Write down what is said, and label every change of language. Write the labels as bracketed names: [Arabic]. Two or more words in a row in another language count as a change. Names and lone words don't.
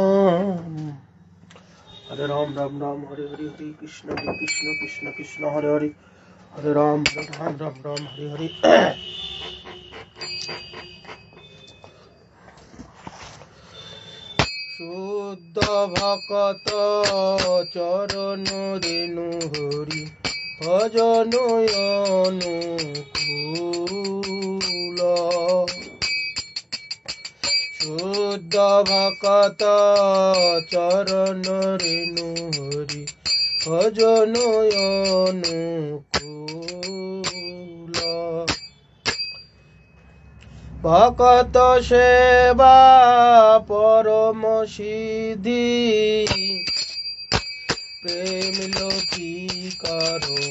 [Sanskrit] রাম রাম হরে হরে হরে কৃষ্ণ কৃষ্ণ হরে হরে হরে রাম হরে হরে [Bangla] শুদ্ধ ভকত চরণ রেণু হরি ভজন অনুকূল শুদ্ধ ভকত চরণ রেণু হরি ভজন অনুকূল ভকত সেবা পরম সিদ্ধি প্রেম লৌকিকার